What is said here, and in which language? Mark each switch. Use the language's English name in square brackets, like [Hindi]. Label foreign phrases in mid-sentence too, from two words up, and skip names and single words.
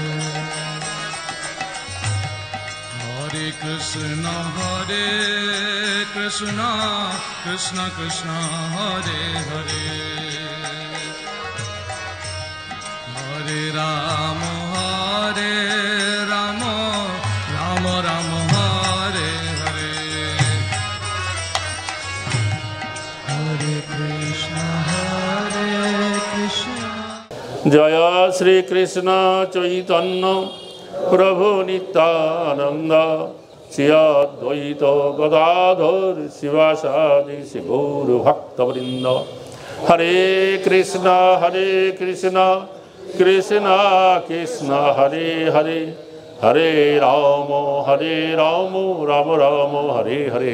[Sanskrit] हरे कृष्ण कृष्ण कृष्ण हरे हरे हरे राम राम राम हरे हरे हरे कृष्ण [Bangla] জয় শ্রীকৃষ্ণ চৈতন্য প্রভু নিত্যানন্দ শ্রী অদ্বৈত গদাধর শিবাসাদি গৌর ভক্তবৃন্দ। [Sanskrit] হরে কৃষ্ণ কৃষ্ণ কৃষ্ণ হরে হরে হরে রাম রাম রাম হরে হরে।